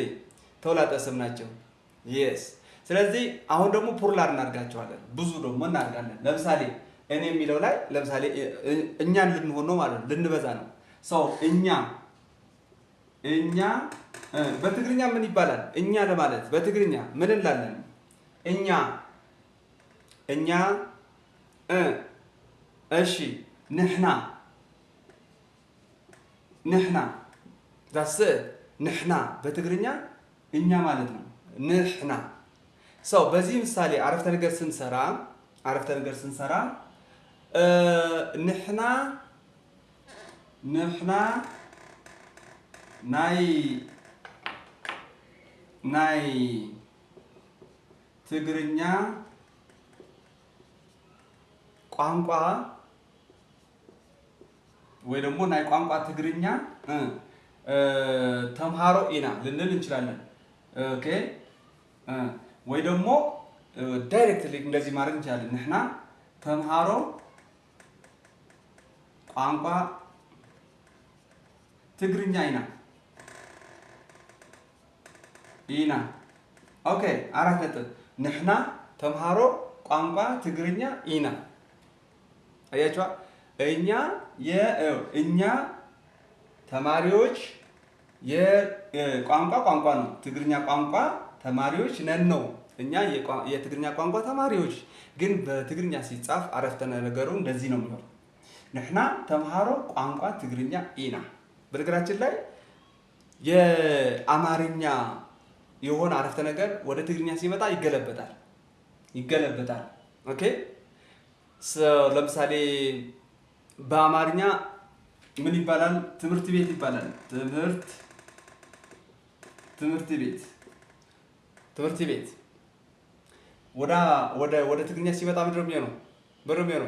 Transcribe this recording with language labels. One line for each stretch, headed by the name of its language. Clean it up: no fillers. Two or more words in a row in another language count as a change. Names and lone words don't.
Amharic: ተውላጠ ስም ናቸው። የስ ስለዚህ አሁን ደግሞ ፕሉራል እናድርጋቸዋለን። ብዙ ደግሞ እናድርጋለን። ለምሳሌ እኔ የሚለው ላይ ለምሳሌ እኛን ልንሆን ነው ማለት ነው፣ ልንበዛ ነው። ሰው እኛ በትግርኛ ምን ይባላል? እኛ ለማለት በትግርኛ ምን እንላለን? እኛ እሺ፣ ንሕና ዳስ ንሕና በትግርኛ እኛ ማለት ነው። ንሕና ሰው በዚህ ምሳሌ አረፍተ ነገር ስንሰራ
Tigrinya: ንሕና ናይ ትግርኛ ቋንቋ
Amharic: ወይ ደግሞ
Tigrinya: ናይ ቋንቋ ትግርኛ ተምሃሮ ኢና
Amharic: ልንል እንችላለን። ኦኬ ወይ ደግሞ ዳይሬክትሊ እንደዚህ ማድረግ እንችላለን።
Tigrinya: ንሕና ተምሃሮ ቋንቋ ትግርኛ ኢና።
Amharic: ኦኬ አራት ነጥብ።
Tigrinya: ንሕና ተምሃሮ ቋንቋ ትግርኛ ኢና።
Amharic: አያችኋ? እኛ ተማሪዎች የቋንቋ ነው፣ ትግርኛ ቋንቋ ተማሪዎች ነን ነው። እኛ የትግርኛ ቋንቋ ተማሪዎች ግን በትግርኛ ሲጻፍ አረፍተ ነገሩ እንደዚህ ነው የሚሆነው።
Tigrinya: ንሕና ተምሃሮ ቋንቋ ትግርኛ ኢና።
Amharic: በነገራችን ላይ የአማርኛ የሆነ አረፍተ ነገር ወደ ትግርኛ ሲመጣ ይገለበጣል። ኦኬ ለምሳሌ በአማርኛ ምን ይባላል? ትምህርት ቤት ይባላል። ትምህርት ቤት ወደ ትግርኛ ሲመጣ ምንድን ነው የሚሆነው?